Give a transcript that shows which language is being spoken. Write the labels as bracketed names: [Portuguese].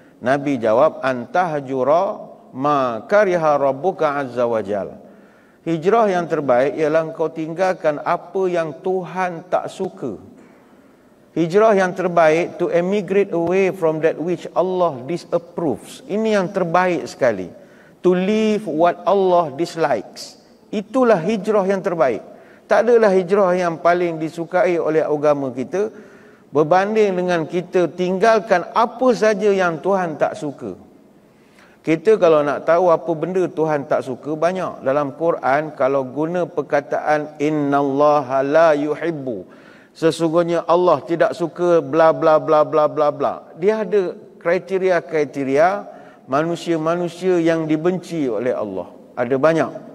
[Malay] Nabi jawab, [Arabic] "Antahjura ma kariha rabbuka azza wa jal." [Malay] Hijrah yang terbaik ialah engkau tinggalkan apa yang Tuhan tak suka. Hijrah yang terbaik, [English] to emigrate away from that which Allah disapproves. [Malay] Ini yang terbaik sekali. [English] To leave what Allah dislikes. [Malay] Itulah hijrah yang terbaik. Tak adalah hijrah yang paling disukai oleh agama kita berbanding dengan kita tinggalkan apa saja yang Tuhan tak suka. Kita kalau nak tahu apa benda Tuhan tak suka, banyak. Dalam Quran, kalau guna perkataan [Arabic] innallaha la yuhibbu, [Malay] sesungguhnya Allah tidak suka bla bla bla bla bla bla, dia ada kriteria-kriteria manusia-manusia yang dibenci oleh Allah. Ada banyak.